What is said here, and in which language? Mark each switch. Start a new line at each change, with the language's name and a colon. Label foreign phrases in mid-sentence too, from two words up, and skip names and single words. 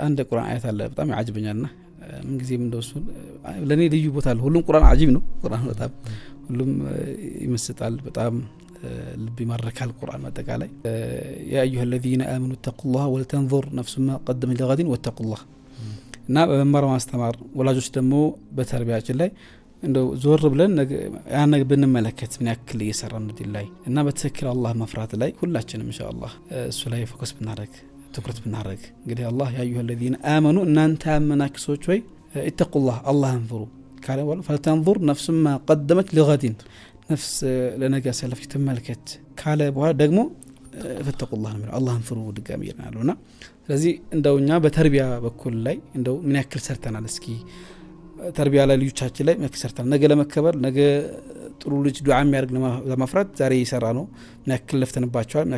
Amharic: አንድ ቁርአን አያት አለ በጣም ያጅበኛልና ምን ጊዜም እንደሱ ለኔ ልዩ ቦታ አለ ሁሉም ቁርአን አጂብ ነው ቁርአን በጣም ሁሉም ይመስጣል በጣም ልብ ይማርካል ቁርአን በአጠቃላይ
Arabic: يا أيها الذين آمنوا اتقوا الله ولتنظر نفس ما قدمت لغد واتقوا الله
Amharic: እና በመማር ማስተማር ወላጆች ደግሞ በተርቢያችን ላይ እንደው ዞር ብለን ያን ነገር ብንመለከት ምን ያክል እየሰራን እንደላይ እና በትክክል አላህ መፍራት ላይ ሁላችንም ኢንሻአላህ እሱ ላይ ፎከስ ብናደርግ ትኩረት ብናደርግ እንግዲህ አላህ
Arabic: يا أيها الذين آمنوا
Amharic: እናንተ ያመናችሁ ሰዎች ወይ
Arabic: اتقوا الله
Amharic: አላህን ፍሩ ካለ ወላ فلتنظر
Arabic: نفس ما قدمت لغد
Amharic: ነፍስ ለነገ ሰለፍ ተመልከት ካለ በኋላ ደግሞ ፈተቁላህ ነው አላህን ፍሩ ድጋሚ ይላልና ስለዚህ እንደውኛ በተርቢያ በኩል ላይ እንደው ምን ያክል ሰርተናል እስኪ ተርቢያ ላይ ልጆቻችን ላይ ምን ያክል ሰርተናል ነገ ለመከበር ነገ ጥሩ ልጅ ዱዓ የሚያደርግ ለማፍራት ዛሬ ይሰራ ነው ምን ያክል ለፍተንባቸዋል ምን